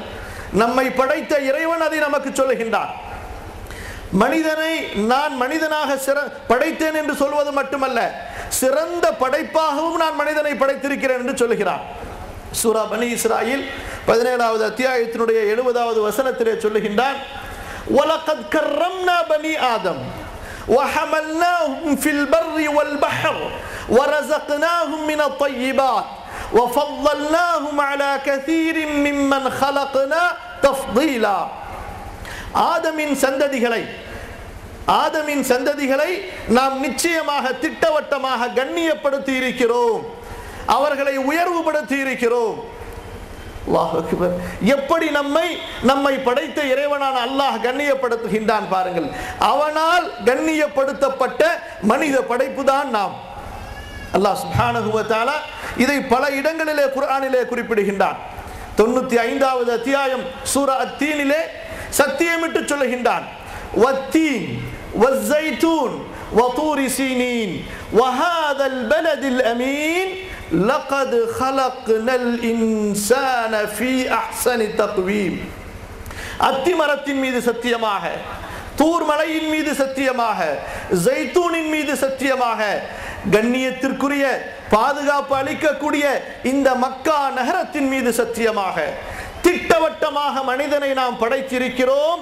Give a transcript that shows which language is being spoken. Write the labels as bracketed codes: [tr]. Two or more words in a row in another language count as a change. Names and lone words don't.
[ta] நம்மை படைத்த இறைவன் அதை நமக்கு சொல்லுகின்றான். மனிதனை நான் மனிதனாக படைத்தேன் என்று சொல்வது மட்டுமல்ல, சிறந்த படைப்பாகவும் நான் மனிதனை படைத்திருக்கிறேன் என்று சொல்லுகிறான். சூரா பனி இஸ்ராயில் 17வது அத்தியாயத்தினுடைய 70வது வசனத்திலே சொல்லுகின்றான், [ar] وَلَقَدْ كَرَّمْنَا بَنِي آدَمَ وَحَمَلْنَاهُمْ فِي الْبَرِّ وَالْبَحْرِ وَرَزَقْنَاهُمْ مِنَ الطَّيِّبَاتِ وَفَضَّلْنَاهُمْ عَلَى كَثِيرٍ مِّمَّنْ خَلَقْنَا تَفْضِيلًا. [ta] ஆதமின் சந்ததிகளை நாம் நிச்சயமாக திட்டவட்டமாக கண்ணியப்படுத்தி இருக்கிறோம், அவர்களை உயர்வுபடுத்தி இருக்கிறோம். [ar] الله أكبر. [ta] எப்படி நம்மை படைத்த இறைவனான அல்லாஹ் கண்ணியப்படுத்துகின்றான் பாருங்கள். அவனால் கண்ணியப்படுத்தப்பட்ட மனித படைப்பு தான் நாம். [ar] الله سبحانه وتعالى [ta] இதை பல இடங்களிலே குர்ஆனிலே குறிப்பிடுகின்றான். 95வது அத்தியாயம் சூரா அத்தீனிலே சத்தியமிட்டு சொல்லுகின்றான். [ar] والتين والزيتون وطور سينين وهذا البلد الأمين لقد خلقنا الإنسان في أحسن تقويم. [ta] அத்தி மரத்தின் மீது சத்தியமாக, தூர் மலையின் மீது சத்தியமாக, ஜைத்தூனின் மீது சத்தியமாக, கண்ணியத்திற்குரிய பாதுகாப்பு அளிக்கக்கூடிய இந்த மக்கா நகரத்தின் மீது சத்தியமாக, திட்டவட்டமாக மனிதனை நாம் படைத்திருக்கிறோம்.